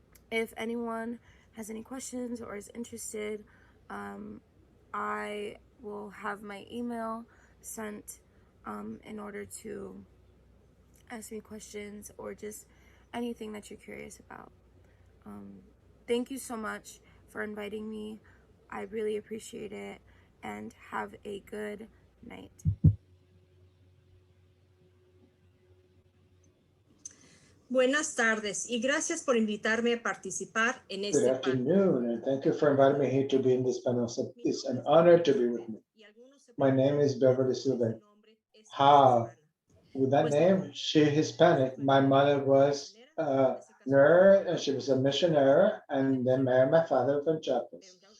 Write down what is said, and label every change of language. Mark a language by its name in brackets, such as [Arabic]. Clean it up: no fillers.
[English] If anyone has any questions or is interested, I will have my email sent in order to ask me questions or just anything that you're curious about. Thank you so much for inviting me. I really appreciate it, and have a good night. [Spanish] Buenas tardes y gracias por invitarme a participar en este [English] Good afternoon, and thank you for inviting me here to be in this panel. It's an honor to be with me. My name is Beverly Silva. How? With that name, she Hispanic. My mother was a nurse, and she was a missionary, and then married my father from Chiapas.